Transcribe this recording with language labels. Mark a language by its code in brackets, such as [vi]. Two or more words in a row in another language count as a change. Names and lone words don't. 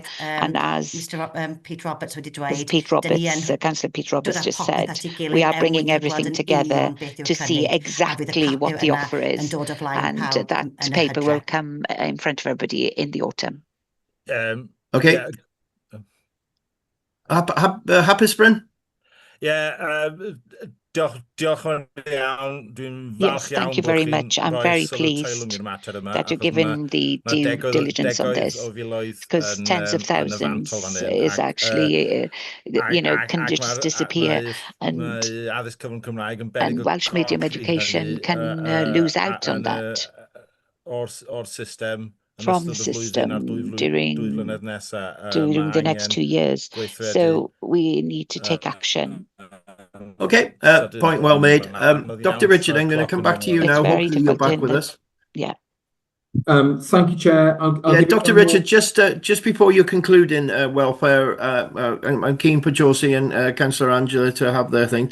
[en] And as [cy] Mr Pete Roberts wedi dweud, [en] Councillor Pete Roberts just said, we are bringing everything together to see exactly what the offer is, and that paper will come in front of everybody in the autumn. Okay. Yeah. [cy] Hapus, Bryn? Diolch yn iawn. Dwi'n [en] Yes, [cy] falch [en] thank [cy] iawn [en] you [cy] bod [en] very [cy] chi'n [en] much. I'm [cy] rhoi [en] very [cy] sylw teilwng [en] pleased [cy] i'r mater yma, [en] that you're [cy] achos [en] given the [cy] ma' [en] due diligence on this, [cy] o filoedd [en] because tens of [cy] yn y fantol [en] thousands [cy] fan hyn. [en] is actually, can [cy] Ac [en] just disappear, and [cy] mae addysg cyfrwng Cymraeg yn beryg o [en] Welsh medium [cy] corff i [en] education [cy] hynny, [en] can lose out on that [cy] o'r system yn [en] from the [cy] ystod y flwyddyn a'r [en] system [cy] dwy flynedd nesaf. [en] during the next 2 years. So we need to take action. Okay, point well made. Dr. Richard, I'm going to come back to you now. Hopefully you're back with us. Yeah. Thank you, Chair. Yeah, Dr. Richard, just before you conclude in welfare, I'm keen for Josie and Councillor Angela to have their thing.